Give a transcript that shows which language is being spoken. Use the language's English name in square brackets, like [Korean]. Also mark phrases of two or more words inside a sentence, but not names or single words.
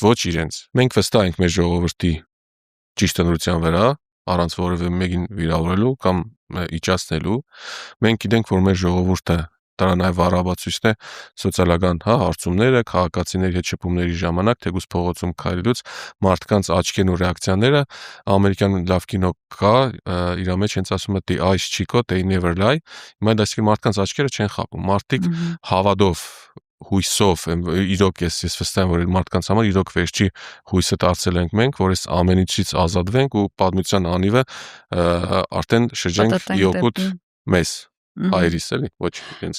[Armenian] ոչ իրենց։ Մենք վստահ ենք մեր ժողովրդի ճիշտ ընտրության վրա, առանց որևէ մեկին վիրավորելու կամ իջացնելու։ Մենք գիտենք, որ մեր ժողովուրդը դրա նաև առավացույցն է սոցիալական հարցումները, քաղաքացիների հետ շփումների ժամանակ, թեկուզ փողոցում քայլելուց մարդկանց աչքերն ու ռեակցիաները, ամերիկյան [English] լավ կինո կա, իր մեջ հենց ասում է the eyes Chico, they never lie, [Armenian] հիմա այսինքն մարդկանց աչքերը չեն խաբում, մարդիկ հավատով, հույսով, իրոք ես վստահ եմ, որ մարդկանց համար իրոք վերջի հույսը դարձել ենք մենք, որ այս ամեն ինչից ազատվենք ու պատմության անիվը արդեն շրջենք իօկուտ մեզ հայրիս էլի, ոչ իրենց։